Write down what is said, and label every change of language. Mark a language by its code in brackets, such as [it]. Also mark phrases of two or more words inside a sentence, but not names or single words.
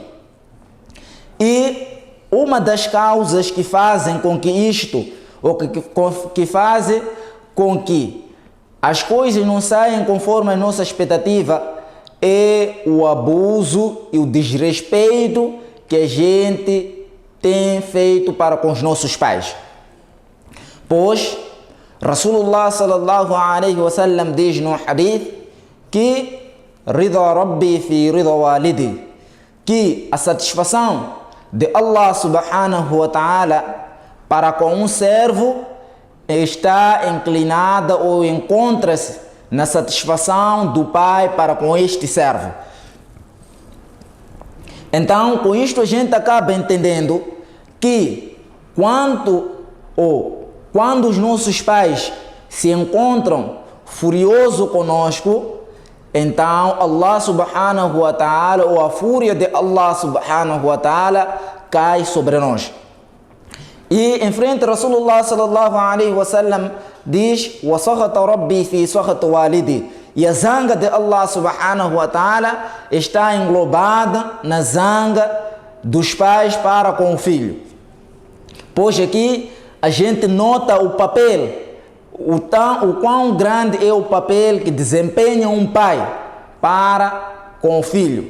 [pt] E uma das causas que fazem com que isto, ou que fazem com que as coisas não saiam conforme a nossa expectativa, é o abuso e o desrespeito que a gente tem feito para com os nossos pais. Pois [ar] رسول الله صلى الله عليه وسلم [pt] diz no hadith que [ar] رضا ربي في رضا والدي, [pt] que a satisfação de [ar] الله سبحانه وتعالى [pt] para com um servo está inclinada ou encontra-se na satisfação do pai para com este servo. Então, com isto a gente acaba entendendo que quando os nossos pais se encontram furiosos conosco, então [ar] الله سبحانه وتعالى, [pt] ou a fúria de [ar] الله سبحانه وتعالى, [pt] cai sobre nós. E em frente [ar] رسول الله صلى الله عليه وسلم [pt] diz: [ar] "وسخط ربي في سخط والدي", [pt] e a zanga de [ar] الله سبحانه وتعالى [pt] está englobada na zanga dos pais para com o filho. Pois aqui a gente nota o papel, o quão grande é o papel que desempenha um pai para com o filho.